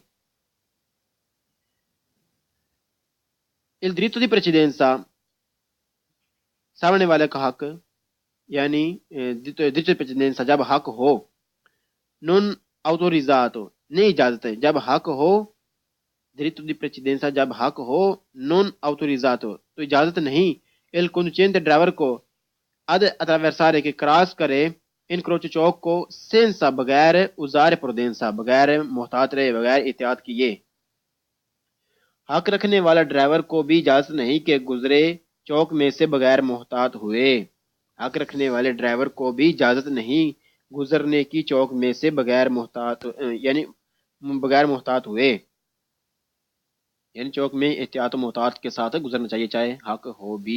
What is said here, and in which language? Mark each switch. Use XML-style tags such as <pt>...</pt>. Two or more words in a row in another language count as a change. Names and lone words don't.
<it>Il diritto di precedenza</it> <ur>سامنے والے کا حق یعنی</ur> <it>diritto di precedenza</it> <ur>جب حق ہو</ur> <it>non autorizzato</it> <ur>نہیں اجازت ہے جب حق ہو</ur> <it>diritto di precedenza</it> <ur>جب حق ہو</ur> <it>non autorizzato</it> <ur>تو اجازت نہیں.</ur> <it>Il conducente</it> <ur>ڈرائیور کو</ur> <it>ad attraversare</it> <ur>کہ کراس کرے incrocio چوک کو senza بغیر</ur> <it>usare prudenza</it> <ur>بغیر محتاط رہے بغیر احتیاط کیے. حق رکھنے والا ڈرائیور کو بھی اجازت نہیں کہ گزرے چوک میں سے بغیر محتاط ہوئے. حق رکھنے والے ڈرائیور کو بھی اجازت نہیں گزرنے کی چوک میں سے بغیر محتاط ہوئے یعنی چوک میں احتیاط و محتاط کے ساتھ گزرنا چاہیے چاہے حق ہو بھی.</ur>